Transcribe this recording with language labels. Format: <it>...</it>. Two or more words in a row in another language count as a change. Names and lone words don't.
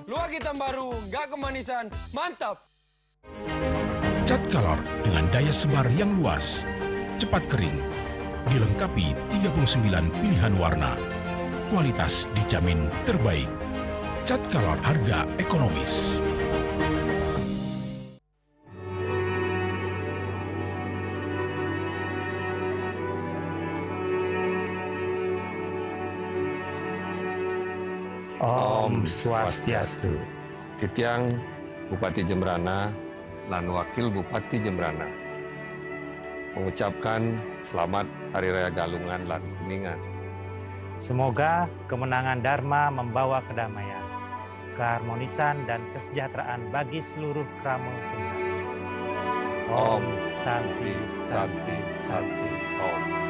<id>Luwak hitam baru, nggak kemanisan, mantap. Cat Color dengan daya sebar yang luas, cepat kering, dilengkapi 39 pilihan warna. Kualitas dijamin terbaik. Cat Color harga ekonomis.</id> <sa>Om Swastiastu.</sa> <id>Titiang Bupati Jembrana dan Wakil Bupati Jembrana mengucapkan selamat Hari Raya Galungan dan Kuningan. Semoga kemenangan Dharma membawa kedamaian, keharmonisan dan kesejahteraan bagi seluruh krama Tuhan.</id> <sa>Om Santi Santi Santi Om.</sa>